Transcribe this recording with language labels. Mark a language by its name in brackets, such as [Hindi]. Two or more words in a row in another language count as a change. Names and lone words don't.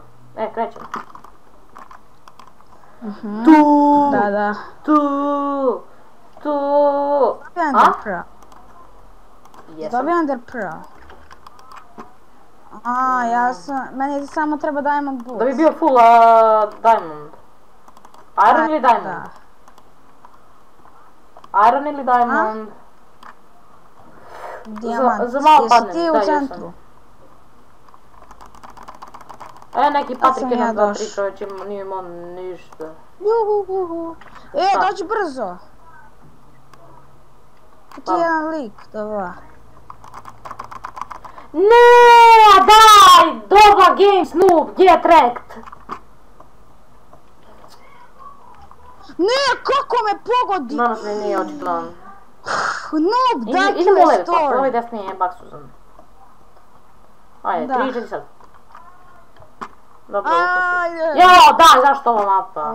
[Croatian] Krećemo. Tu! Da. Tu! Dobio Ender Pearl. Jesam. Dobio Ender Pearl. Meni samo treba Diamond Boots. Da bi bio full Diamond. Iron ili Diamond? Iron ili Diamond? Dijamant. Za malo Jesi padnem, ti u da, centru? Neki Patrik 1, 2, 3 čovječe, nije imao ništa. Juhuhuhu. Dođi brzo. Tu je jedan lik, dobro. Ne, daj! [English] Doba Games noob, get wrecked! [Croatian] Ne, kako me pogodi! Danas mi nije očitno. Noob, daj Idemo u me levi, story! ovaj desni je baksuzan. Ajde, 3, 4 sad. Dobro, ušao si. Jao, daj, zašto ova mapa?